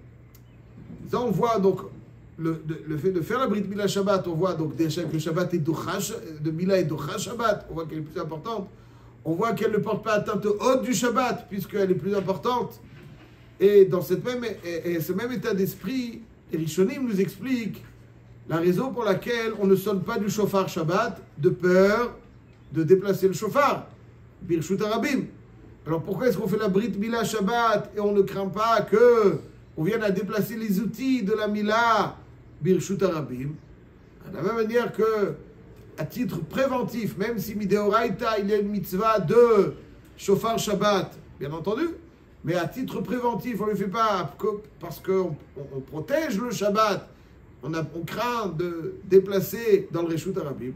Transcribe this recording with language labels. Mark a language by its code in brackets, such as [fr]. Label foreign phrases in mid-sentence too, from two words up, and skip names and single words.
[fr] Ça, on voit donc le fait de faire la [he] ברית מילה [fr] Shabbat, on voit donc déjà que le Shabbat est Docha, de Mila est [he] דוחה שבת, [fr] on voit qu'elle est plus importante. On voit qu'elle ne porte pas atteinte au hôte du Shabbat, puisqu'elle est plus importante. Et dans ce même état d'esprit, les Rishonim nous expliquent la raison pour laquelle on ne sonne pas du shofar Shabbat, de peur de déplacer le shofar. [he] ברשות הרבים. [fr] Alors pourquoi est-ce qu'on fait la [he] ברית מילה [fr] Shabbat et on ne craint pas que on vienne à déplacer les outils de la [he] מילה ברשות הרבים? [fr] De la même manière que, à titre préventif, même si Mideoraita, il y a une mitzvah de shofar Shabbat, bien entendu, mais à titre préventif, on ne le fait pas parce qu'on protège le Shabbat, on craint de déplacer dans le [he] רשות הרבים.